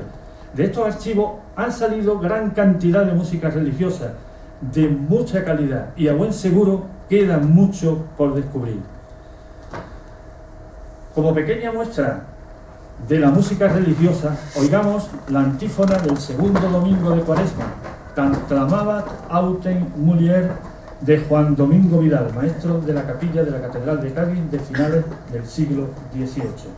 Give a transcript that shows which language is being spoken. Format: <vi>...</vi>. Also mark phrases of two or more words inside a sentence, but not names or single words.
<es>De estos archivos han salido gran cantidad de música religiosa de mucha calidad y a buen seguro queda mucho por descubrir. Como pequeña muestra de la música religiosa, oigamos la antífona del segundo domingo de Cuaresma,</es> <la>Tant clamabat autem mulier,</la> <es>de Juan Domingo Vidal, maestro de la capilla de la Catedral de Cádiz de finales del siglo XVIII.</es>